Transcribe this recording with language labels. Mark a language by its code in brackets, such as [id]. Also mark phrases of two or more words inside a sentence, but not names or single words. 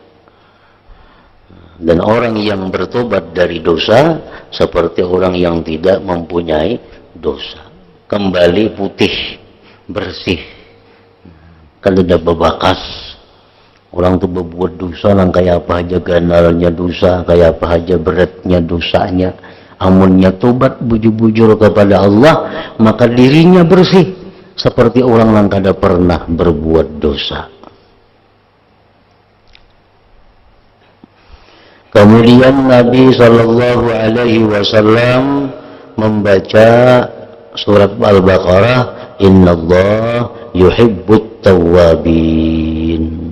[id] Dan orang yang bertobat dari dosa seperti orang yang tidak mempunyai dosa. Kembali putih, bersih. [bjn] Kalau ada bebakas, orang tuh berbuat dosa, nang kayak apa aja ganalnya dosa, kayak apa aja beratnya dosanya. Amunnya tobat bujur-bujur kepada Allah, [id] maka dirinya bersih seperti orang yang kada pernah berbuat dosa. Kemudian Nabi [ar] صلى الله عليه وسلم [id] membaca surat Al-Baqarah, [ar] إن الله يحب التوابين.